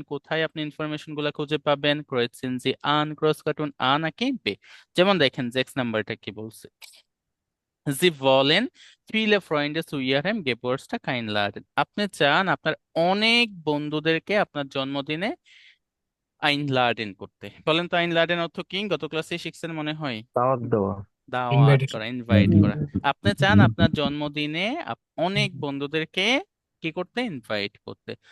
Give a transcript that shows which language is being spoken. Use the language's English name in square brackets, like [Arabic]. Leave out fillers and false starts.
[Bangla] কোথায় আপনি ইনফরমেশনগুলো খুঁজে পাবেন? [German] Kreuzen Sie an, [Bangla] ক্রস কাটুন আ নাকি বে? যেমন দেখেন 6 নাম্বারটা কি বলছে, [German] Sie wollen viele Freunde zu Ihrem Geburtstag einladen. [Bangla] আপনি চান আপনার অনেক বন্ধুদেরকে আপনার জন্মদিনে einladen করতে। বলেন তো einladen অর্থ কি? গত ক্লাসে শিখছেন মনে হয়। দাওয়াত দেওয়া দাওয়াত ইনভাইটেশন করা, ইনভাইট করা। আপনি চান আপনার জন্মদিনে অনেক বন্ধুদেরকে কি করতে? ইনভাইট করতে।